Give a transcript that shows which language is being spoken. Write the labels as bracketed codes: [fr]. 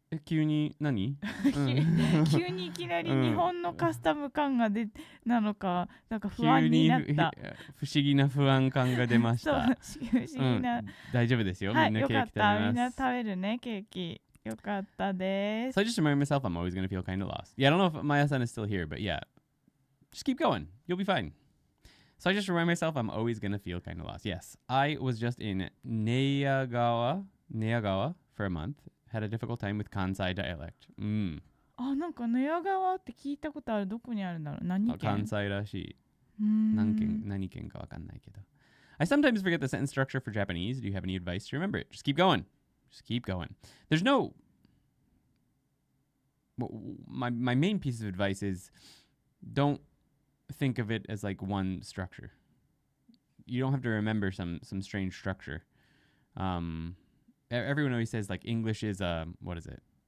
[ja] 急に何？急にいきなり日本のカスタム感がなのか、なんか不安になった。不思議な不安感が出ました。そう、不思議な。大丈夫ですよ。はい、みんなケーキ食べます。よかった。みんな食べるね、ケーキ。よかったです。 [en] So I just remind myself I'm always going to feel kind of lost. Yeah, I don't know if Maya-san is still here, but yeah. Just keep going. You'll be fine. So I just remind myself I'm always going to feel kind of lost. Yes, I was just in Neyagawa for a month. Had a difficult time with Kansai dialect. [ja] あ、なんか寝屋川って聞いたことある。どこにあるんだろう。何県？関西らしい。何県かわかんないけど。 [en] I sometimes forget the sentence structure for Japanese. Do you have any advice to remember it? Just keep going. Just keep going. There's no... My main piece of advice is don't think of it as like one structure. You don't have to remember some strange structure. Everyone always says like English is what is it?